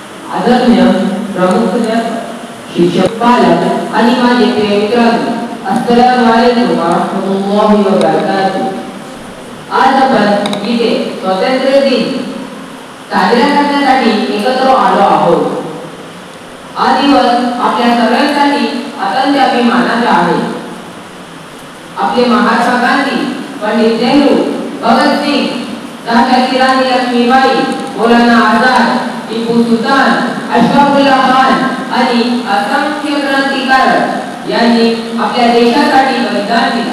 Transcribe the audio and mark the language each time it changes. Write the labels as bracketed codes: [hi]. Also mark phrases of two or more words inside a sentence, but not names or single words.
[mr] आदरणीय प्रमुख शिक्षक पालक आणि माझे प्रिय मित्रांनो, [ar] السلام عليكم ورحمة الله وبركاته. [mr] आज आपण इथे स्वातंत्र्य दिन साजरा करण्यासाठी एकत्र आलो आहोत। हा दिवस आपल्या सगळ्यांसाठी अत्यंत अभिमानाचा आहे। आपले महात्मा गांधी, पंडित नेहरू, भगत सिंग, झाशी राणी लक्ष्मीबाई, मौलाना आझाद, टिपू सुलतान, अशफाकुल्लाह खान आणि असंख्य क्रांतिकारक यांनी आपल्या देशासाठी बलिदान दिला।